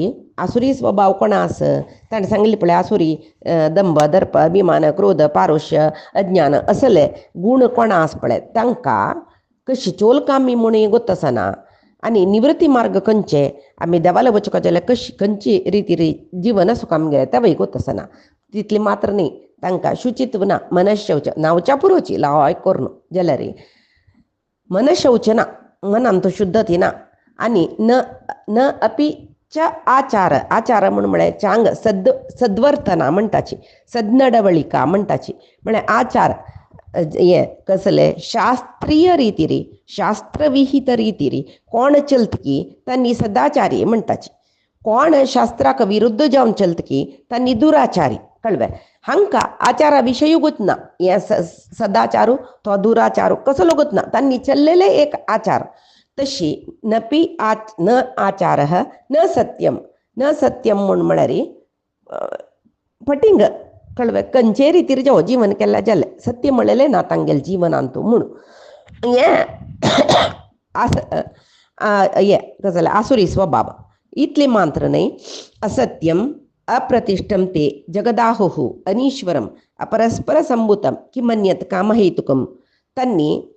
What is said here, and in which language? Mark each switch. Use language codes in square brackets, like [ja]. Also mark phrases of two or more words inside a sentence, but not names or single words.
[kok] आसुरी स्वभाव कोणा आस ताणें सांगिल्लें पळय आसुरी दंभ दर्प अभिमान क्रोध पारुश्य अज्ञान असले गूण कोणा आस पळय तांकां कशी चोलका आमी म्हूण गोत आसना आनी निवृत्ती मार्ग खंयचे आमी देवाला वचुका जाल्यार कशी खंयची रीती जीवन आसूं आमगेलें तेवय गोत आसना तितली मात्र न्ही तांकां शुचित्व ना मनशौच नांवच्या पुरोची लावाय करून जाल्यार मनशौच ना मनान तो शुद्धती ना आनी [sa] न अपि च [kok] आचार म्हळ्यार चांग सद्वर्तना म्हणटाची सद्नडवळिका म्हणटाची म्हळ्यार आचार ये कसले शास्त्रीय रीती री शास्त्रविहित रीती री कोण चलतकी तांणी सदाचारी म्हणटाची कोण शास्त्राक विरुद्ध जावन चलतकी तांणी दुराचारी कळ्ळें हांकां आचारा विशयी गुतना हे सदाचारू तो दुराचारू कसलो गुतना तांणी चल्लेले एक आचार तशी [sa] न आचार न सत्यम [kok] म्हळ्यार फटिंग कळ्ळें खंयचे रितीर जेवो जीवन केलें जालें सत्य म्हणलेलें ना तांगेलें जिवनांत म्हणून हे गजाल आसुरी स्वभाव इतले मात्र न्ही [sa] असत्यम अप्रतिष्ठं ते जगदाहुः अनीश्वरम अपरस्पर संभूतम किमन्यत कामहेतुकम [kok] तांणी